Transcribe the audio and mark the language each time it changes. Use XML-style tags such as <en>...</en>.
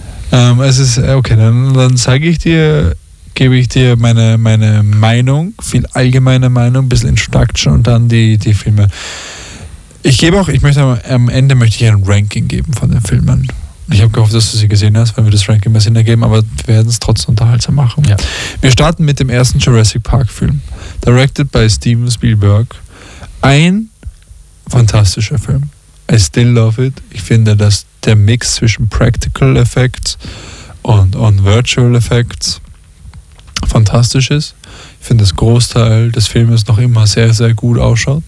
<de>Dann sage ich dir, gebe ich dir meine Meinung, viel allgemeine Meinung, ein bisschen Introduction und dann die Filme. Ich möchte am Ende ein Ranking geben von den Filmen. Ich habe gehofft, dass du sie gesehen hast, weil wir das Ranking mehr Sinn ergeben, aber wir werden es trotzdem unterhaltsam machen. Ja. Wir starten mit dem ersten Jurassic Park Film.</de> <en>Directed by Steven Spielberg.</en> <de>Ein fantastischer Film.</de> <en>I still love it.</en> <de>Ich finde, dass der Mix zwischen Practical Effects und Virtual Effects fantastisch ist. Ich finde, das Großteil des Filmes noch immer sehr, sehr gut ausschaut.</de>